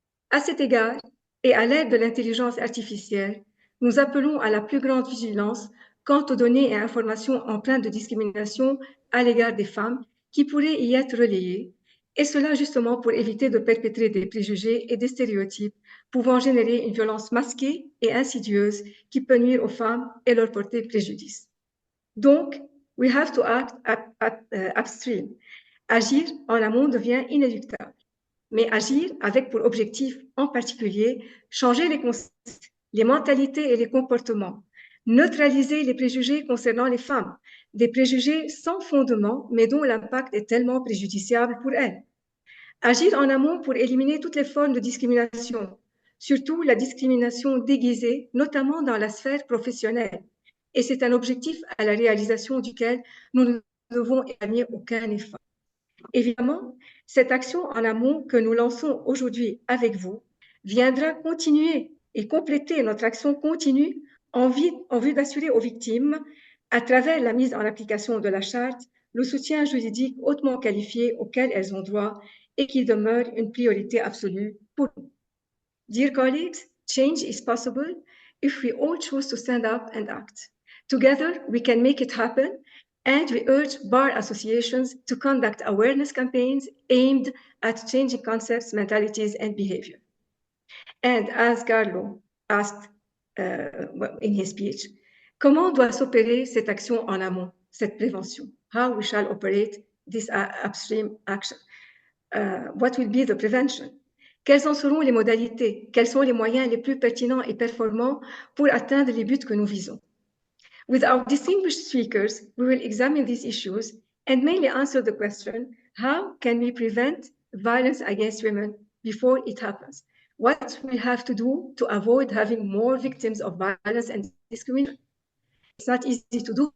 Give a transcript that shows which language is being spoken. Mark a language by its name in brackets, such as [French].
[French] À cet égard, et à l'aide de l'intelligence artificielle, nous appelons à la plus grande vigilance quant aux données et informations empreintes de discrimination à l'égard des femmes qui pourraient y être relayées, et cela justement pour éviter de perpétrer des préjugés et des stéréotypes pouvant générer une violence masquée et insidieuse qui peut nuire aux femmes et leur porter préjudice. [English] Donc, we have to act upstream. [French] Agir en amont devient inéluctable. Mais agir avec pour objectif en particulier changer les concepts, les mentalités et les comportements, neutraliser les préjugés concernant les femmes, des préjugés sans fondement mais dont l'impact est tellement préjudiciable pour elles. Agir en amont pour éliminer toutes les formes de discrimination, surtout la discrimination déguisée, notamment dans la sphère professionnelle. Et c'est un objectif à la réalisation duquel nous ne devons épargner aucun effort. Évidemment, cette action en amont que nous lançons aujourd'hui avec vous viendra continuer et compléter notre action continue en vue d'assurer aux victimes, à travers la mise en application de la charte, le soutien juridique hautement qualifié auquel elles ont droit et qui demeure une priorité absolue pour nous. [English] Dear colleagues, change is possible if we all choose to stand up and act. Together, we can make it happen, and we urge bar associations to conduct awareness campaigns aimed at changing concepts, mentalities, and behavior. And as Carlo asked in his speech, [French] comment doit s'opérer cette action en amont, cette prévention? [English] How we shall operate this upstream action? What will be the prevention? [French] Quelles en seront les modalités? Quels sont les moyens les plus pertinents et performants pour atteindre les buts que nous visons? [English] With our distinguished speakers, we will examine these issues and mainly answer the question, how can we prevent violence against women before it happens? What we have to do to avoid having more victims of violence and discrimination? It's not easy to do.